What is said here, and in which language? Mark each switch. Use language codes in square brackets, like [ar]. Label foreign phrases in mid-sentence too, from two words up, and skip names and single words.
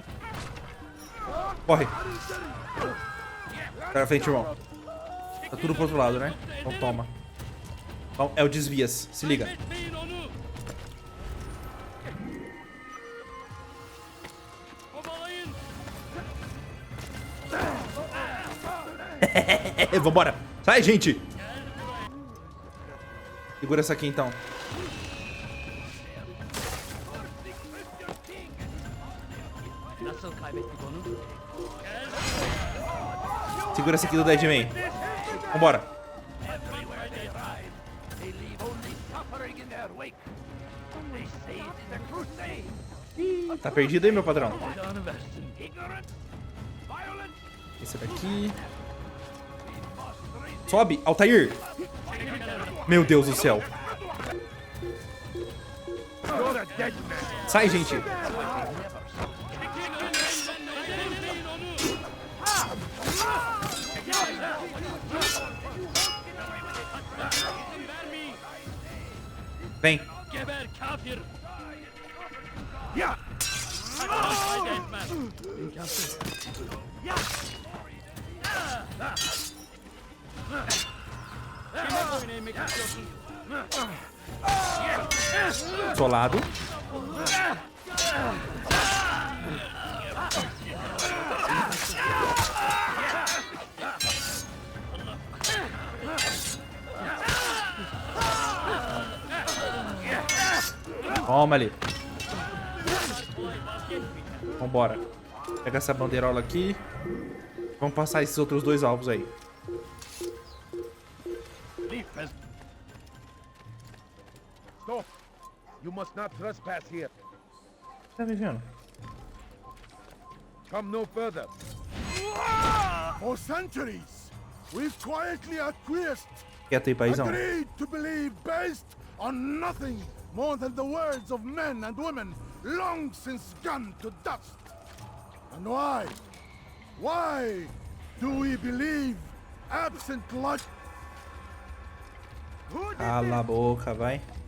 [pt] Corre. Pra frente, irmão. Tá tudo pro outro lado, né? Então toma. Então, é o desvias. Se liga. [tr] Etmeyin onu. Kovalayın. [pt] Vambora. Sai, gente. Segura essa aqui, então. [tr] Nasıl kaybettik onu? [pt] Segura essa aqui do Deadman. Vambora. [en] They leave only suffering in their wake. They say it is a crusade. [pt] Tá perdido aí, meu padrão? [tr] Belanı versin. [en] Ignorant, violent, [pt] Esse daqui. Sobe, Altair. Meu Deus do céu. Sai, gente. Vem. [tr] Geber kafir. Ya! Fayda etmez. İmkansız. Kime boyun eğmek istiyorsun? [pt] Solado. Toma ali. Vambora. Pega essa bandeirola aqui. Vamos passar esses outros dois alvos aí. [en] Stop! You must not trespass here. [pt] Tá me vendo? [en] Come no further. For centuries, we've quietly acquiesced, [pt] Quieto aí, paizão. [en] agreed to believe based on nothing more than the words of men and women long since gone to dust. And why? Why do we believe absent logic? [pt] Cala a boca, vai.